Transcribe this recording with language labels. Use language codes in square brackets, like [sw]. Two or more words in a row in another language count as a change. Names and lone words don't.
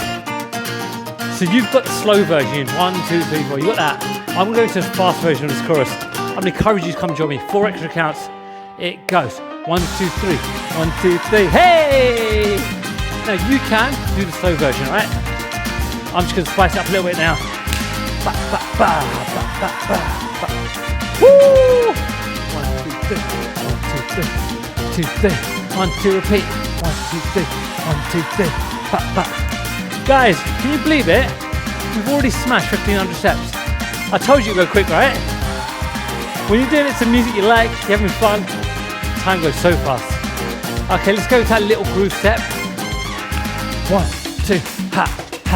[en] So you've got the slow version. 1, 2, 3, 4. You got that. I'm going to go to the fast version of this chorus. I'm going to encourage you to come join me. 4 extra counts. It goes. 1, 2, 3. 1, 2, 3. Hey! Now you can do the slow version, right? I'm just going to spice it up a little bit now. Ba, ba, ba, ba, ba, ba, ba. Woo! 1, 2, 3. 1, 2, 3. 2, 3. 1, 2, repeat. 1, 2, 3. 1, 2, 3. Ba, ba. Guys, can you believe it? We've already smashed 1,500 steps. I told you to go quick, right? When you're doing it to music you like, you're having fun, time goes so fast. Okay, let's go to that little groove step. 1, 2, ha, ha.